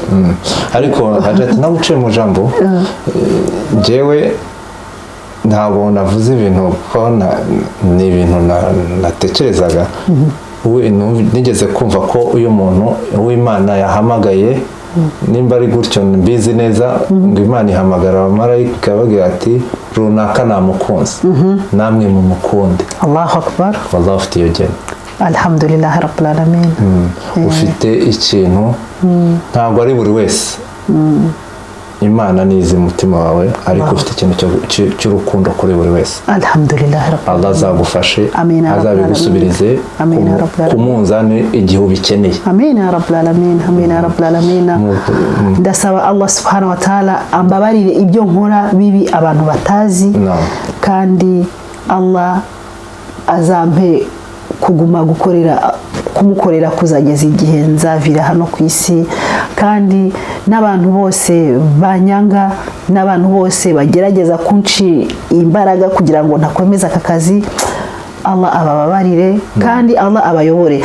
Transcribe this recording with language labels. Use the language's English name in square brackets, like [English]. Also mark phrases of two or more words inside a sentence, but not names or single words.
[Kinyarwanda] Ariko hajati naguce mu jambo jewe ntabwo navuze ibintu ko ni ibintu natekerezaga. Nigeze kumva ko uyu muntu w'Imana yahamagaye, nimba ari gutyo mbizi neza, ngo Imana ihamagara abamarayika bagira ati runaka namukunze, namwe mumukunde. [Arabic] الله أكبر. [Kinyarwanda] Wallahu ufite iyo gene. [Arabic] الحمد لله رب العالمين. [Kinyarwanda] Ufite ikintu ntabwo ari buri wese Imana nizi umutima wawe, ariko ufite ikintu cy'urukundo kuri buri wese. [Arabic] الحمد لله رب العالمين. [Kinyarwanda] Allah azagufashe, azabigusubirize ku munzani igihe ubikeneye. [Arabic] آمين يا رب العالمين. آمين يا رب العالمين. [Kinyarwanda] Ndasaba [Arabic] الله سبحانه وتعالى [Kinyarwanda] ambabarire ibyo nkora bibi abantu batazi, kandi Allah azampe kuguma kumukorera kuzageza igihe nzavira hano ku isi. Kandi n'abantu bose banyanga, n'abantu bose bagerageza kunci imbaraga kugira ngo ntakomeza aka kazi, Allah ababarire kandi Allah abayobore.